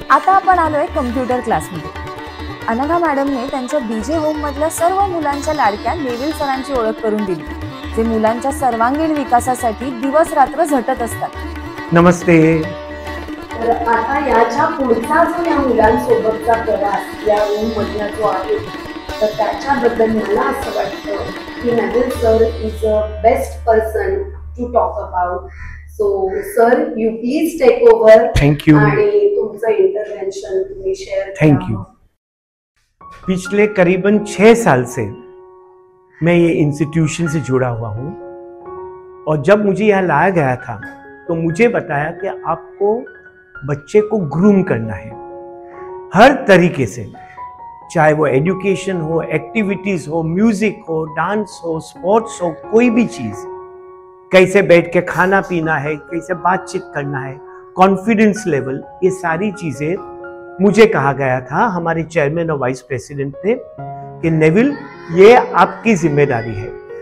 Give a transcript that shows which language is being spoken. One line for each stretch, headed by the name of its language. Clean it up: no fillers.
Marathi: आता आपण आलोय कम्प्युटर क्लासमध्ये. अनघा मॅडमने त्यांच्या बीजे होम मधल्या सर्व मुलांच्या लाडक्या नेविल सरांची ओळख करून दिली, जे मुलांच्या सर्वांगीण विकासासाठी दिवस रात्र झटत असतात. नमस्ते. तर आता याच्या पुढचा जो या मुलांसोबतचा प्रवास या रूम मधला जो आहे, त्याच्याबद्दल मला असं वाटतं की Neville sir
English: Is a best person to talk about. So, sir, you please take over. Thank you.
Marathi: आणि तुमचं इंटरव्हेन्शन तुम्ही शेअर.
English: Thank you.
Hindi: पिछले करीबन 6 साल से मैं ये इंस्टीट्यूशन से जुड़ा हुआ हूँ और जब मुझे यहाँ लाया गया था तो मुझे बताया कि आपको बच्चे को ग्रूम करना है हर तरीके से, चाहे वो एजुकेशन हो, एक्टिविटीज हो, म्यूजिक हो, डांस हो, स्पोर्ट्स हो, कोई भी चीज, कैसे बैठ के खाना पीना है, कैसे बातचीत करना है, कॉन्फिडेंस लेवल, ये सारी चीजें मुझे कहा गया था हमारे चेयरमैन और वाइस प्रेसिडेंट ने कि नेविल ये आपकी जिम्मेदारी है।